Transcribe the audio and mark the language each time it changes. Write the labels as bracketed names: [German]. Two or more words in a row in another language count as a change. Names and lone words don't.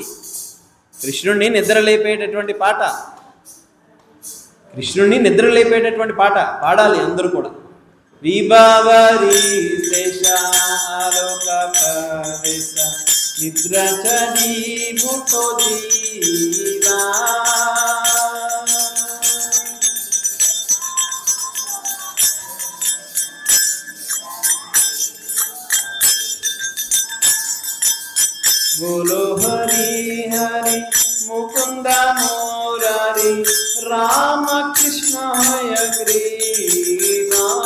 [Telugu] కృష్ణుణ్ణి నిద్ర లేపేటటువంటి పాట, కృష్ణుణ్ణి నిద్ర లేపేటటువంటి పాట పాడాలి అందరూ కూడా. [Bangla] বিভাবরী শেষ আলোক প্রবেশ, নিদ্রা চরীমুটো জীবা. বোলো হরি হরি মুকুন্দ মুরারী, রাম কৃষ্ণ হয়গ্রীবা.